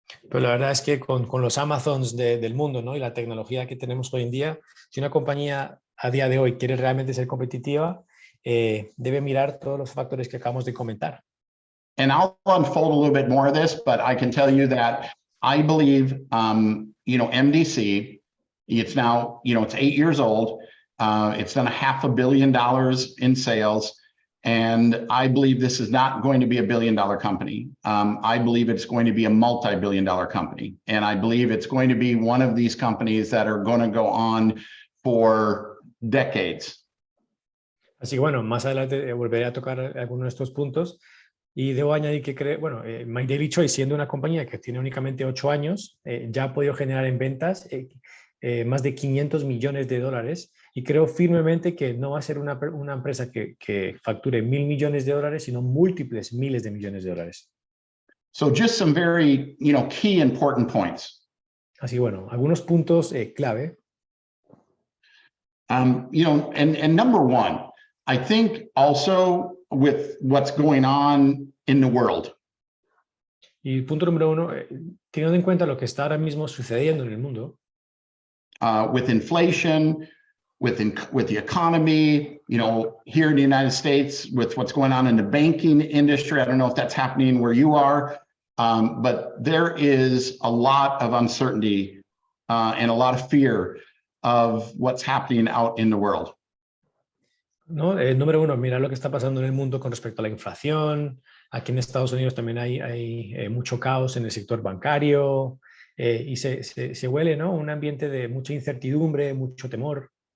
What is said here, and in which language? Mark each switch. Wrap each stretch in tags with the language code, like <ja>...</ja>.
<es>Pero la verdad es que con los Amazons del mundo, ¿no?, y la tecnología que tenemos hoy en día, si una compañía a día de hoy quiere realmente ser competitiva, debe mirar todos los factores que acabamos de comentar.</es> <en>And I'll unfold a little bit more of this, but I can tell you that I believe, MDC, it's now, it's 8 years old. It's done $500 million in sales. And I believe this is not going to be a billion-dollar company. I believe it's going to be a multi-billion-dollar company. And I believe it's going to be one of these companies that are going to go on for decades.</en> <es>Así que bueno, más adelante volveré a tocar algunos de estos puntos. Y debo añadir que MyDilyChoice, siendo una compañía que tiene únicamente 8 años, ya ha podido generar en ventas más de $500 millones. Y creo firmemente que no va a ser una empresa que facture $1.000 millones, sino múltiples miles de millones de dólares.</es> <en>So just some very, key important points.</en> <es>Así bueno, algunos puntos clave.</es> <en>And number one, I think also with what's going on in the world.</en> <es>Y punto número 1, teniendo en cuenta lo que está ahora mismo sucediendo en el mundo.</es> <en>With inflation, with the economy, here in the United States, with what's going on in the banking industry. I don't know if that's happening where you are, but there is a lot of uncertainty and a lot of fear of what's happening out in the world.</en> <es>¿No? Número 1, mira lo que está pasando en el mundo con respecto a la inflación. Aquí en Estados Unidos también hay mucho caos en el sector bancario y se huele, ¿no? Un ambiente de mucha incertidumbre, mucho temor.</es>